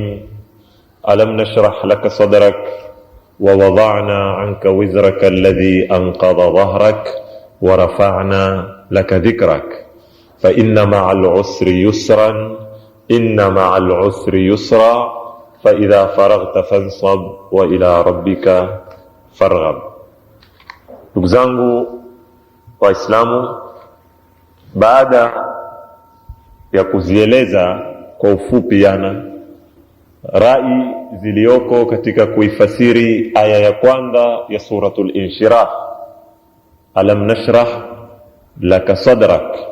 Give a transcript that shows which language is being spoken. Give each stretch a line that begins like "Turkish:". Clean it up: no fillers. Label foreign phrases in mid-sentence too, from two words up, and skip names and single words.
Arabic: ألم نشرح لك صدرك ووضعنا عنك وزرك الذي أنقض ظهرك ورفعنا لك ذكرك فإن مع العسر يسرا إن مع العسر يسرا فإذا فرغت فانصب وإلى ربك فارغب.
Swahili: Ndugu zangu Waislamu, baada ya kuzieleza kwa ufupi rai zilioko katika kuifasiri aya ya kwanza ya suratul Inshirah,
Arabic: ألم نشرح لك صدرك,